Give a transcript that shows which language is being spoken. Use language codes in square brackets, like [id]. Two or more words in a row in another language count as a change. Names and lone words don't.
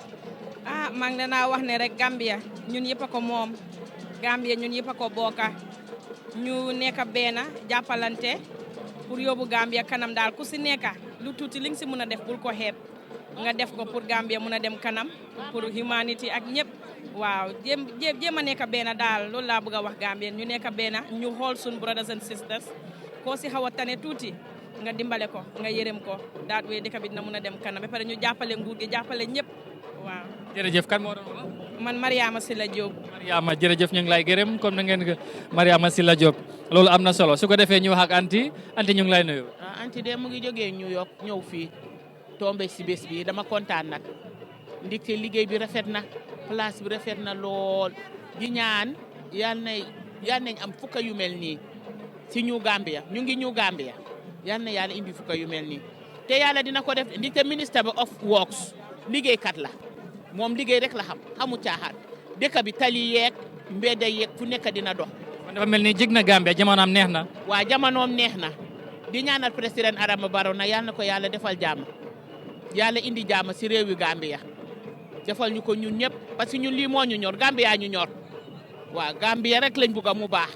[wo] maa ngi leen a wax ne rek Gambia ñun yëpp a ko moom Gambia ñun yëpp a ko bokka ñu nekk benn jàppalante pour yóbbu Gambia kanam daal ku si nekk lu tuuti li nga si mën a def bul ko xeeb nga def ko pour Gambia mën a dem kanam pour humanity ak ñëpp waaw jéem a nekk benn daal loolu laa bëgg a wax Gambia ñu nekk benn ñu xool suñ [en] brothers and sisters [wo] koo si xaw a tane tuuti nga dimbale ko nga yërëm ko daal wee dëkk bi dina mën a dem kanam ba pare ñu jàppale nguur gi jàppale ñëpp waaw. jërëjëf kan moo doon wax. man Mariama Silla Diop. Mariama jërëjëf ñu ngi lay gërëm comme na ngeen Mariama Silla Diop loolu am na solo su ko defee ñu wax ak anti ñu ngi lay nuyu. anti de mu ngi jógee New York ñëw fii tombé si bés bi dama kontaan nag ndikte liggéey bi rafet na place bi rafet na lool di ñaan yal nañ am fukka yu mel nii si ñu Gambia ñu ngi ñu Gambia yal na yàlla indi fukka yu mel nii te yàlla dina ko def ndikte ministre [en] of works [wo] liggéeykat la moom liggéey rek la xamu caaxaan dëkk bi tali yeeg mbedda yeeg fu nekk dina dox. kon dafa mel ni jig na Gambia jamonoom neex na. waa jamonoom neex na di ñaanal président Adama Barrow na yal na ko yàlla defal jàmm yàlla indi jàmm si réewi Gambia defal ñu ko ñun ñëpp [fr] parce que [wo] ñun lii moo ñu ñor Gambia ñu ñor waaw Gambia rek lañ bugg mu baax.